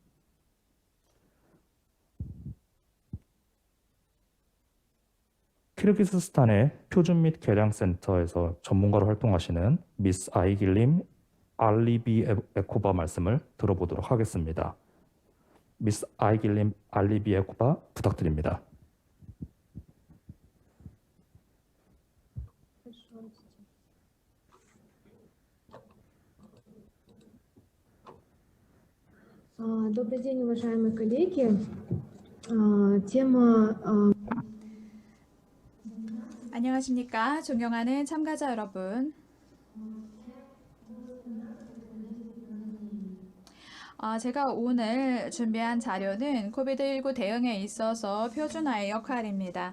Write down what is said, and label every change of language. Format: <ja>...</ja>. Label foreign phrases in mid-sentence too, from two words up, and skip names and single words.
<ko>키르기스스탄의 표준 및 개량센터에서 전문가로 활동하시는 미스 아이길림 알리비에코바 말씀을 들어보도록 하겠습니다. 미스 아이길림 알리비에코바 부탁드립니다.</ko> <ru>Добрый день, уважаемые коллеги. Тема</ru> <ko>안녕하십니까. 존경하는 참가자 여러분. 제가 오늘 준비한 자료는 코비드19 대응에 있어서 표준화의 역할입니다.</ko>